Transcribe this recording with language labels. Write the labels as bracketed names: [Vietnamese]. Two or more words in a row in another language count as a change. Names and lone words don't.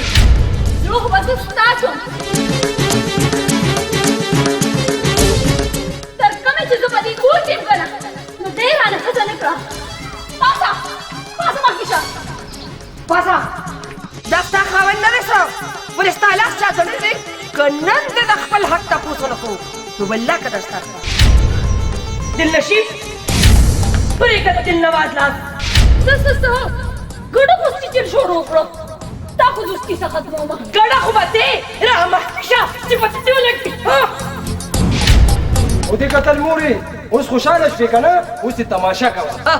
[Pashto] زړه خو به زه ستا شم تر کومې چې زه په دې کور کې یم که نه نو دی رانه ښځه ګران پاسه پاسه مخکشه پاسه دا ستا خاوند نه دی څه ولې ستا لاس چا تړلی دی که نن دې د خپل حق تپوس ونه کړو نو بالله که درسته دلنشین پرېږده د دلنواز لاس څه ګډه پوستې چیر شروع کړه تا خو دوستي څه ختمومه ګډه خو به دی را مخکې شه چې په دې ولګي او دې کتل مورې اوس خوشحاله شوې که نه اوس دې تماشه کوه